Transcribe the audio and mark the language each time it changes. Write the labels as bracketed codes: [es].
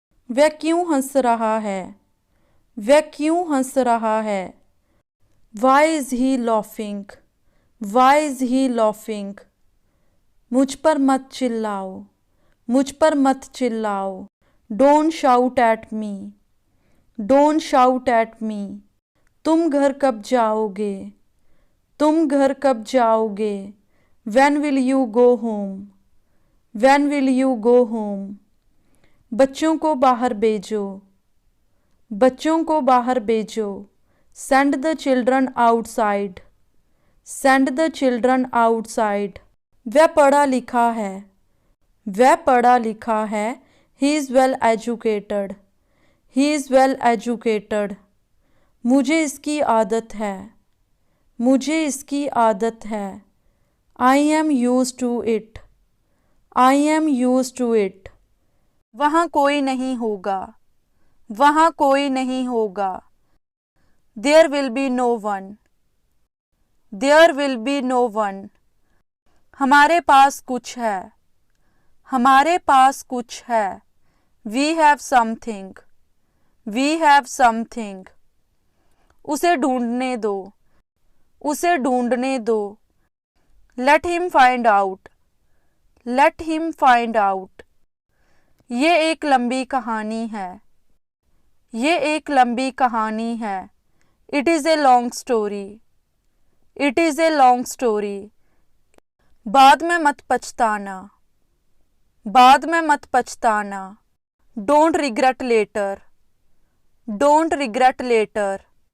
[hi] वह क्यों हंस रहा है? वह क्यों हंस रहा है? [en] Why is he laughing? Why is he laughing? [hi] मुझ पर मत चिल्लाओ, मुझ पर मत चिल्लाओ। [en] Don't shout at me, don't shout at me। [hi] तुम घर कब जाओगे, तुम घर कब जाओगे। [en] When will you go home, when will you go home। [hi] बच्चों को बाहर भेजो, बच्चों को बाहर भेजो। [en] Send the children outside, send the children outside। [hi] वह पढ़ा लिखा है, वह पढ़ा लिखा है। [en] He is well educated, he is well educated। [hi] मुझे इसकी आदत है, मुझे इसकी आदत है। [en] I am used to it, I am used to it। [hi] वहाँ कोई नहीं होगा, वहाँ कोई नहीं होगा। [en] There will be no one, there will be no one। [hi] हमारे पास कुछ है, हमारे पास कुछ है। [en] We have something, we have something। [hi] उसे ढूंढने दो, उसे ढूंढने दो। [en] Let him find out, let him find out। [hi] ये एक लंबी कहानी है, ये एक लंबी कहानी है। [en] It is a long story, it is a long story। [hi] बाद में मत पछताना, बाद में मत पछताना। [en] Don't regret later, don't regret later।